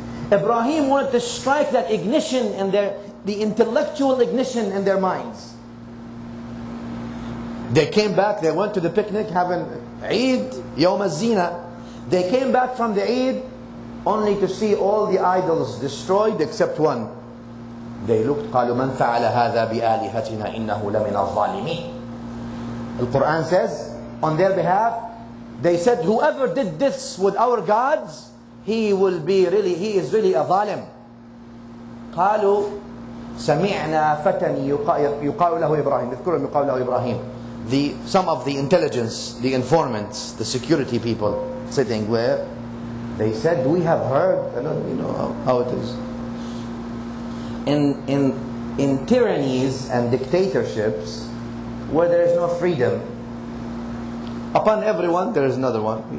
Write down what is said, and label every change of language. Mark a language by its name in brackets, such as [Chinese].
[English] Ibrahim wanted to strike that ignition in the intellectual ignition in their minds. They came back, they went to the picnic having Eid, Yawm al-Zina. They came back from the Eid only to see all the idols destroyed except one. They looked, [Arabic] قالوا من فعل هذا بآلهتنا إنه لمن الظالمين. [English] The Quran says, on their behalf, they said, whoever did this with our gods, he is really a zalim. [Arabic] قالوا سمعنا فتى يقال له إبراهيم. اذكروا يقال له إبراهيم. [English] Some of the intelligence, the informants, the security people sitting where they said, we have heard, you know how it is. In tyrannies and dictatorships where there is no freedom, upon everyone there is another one.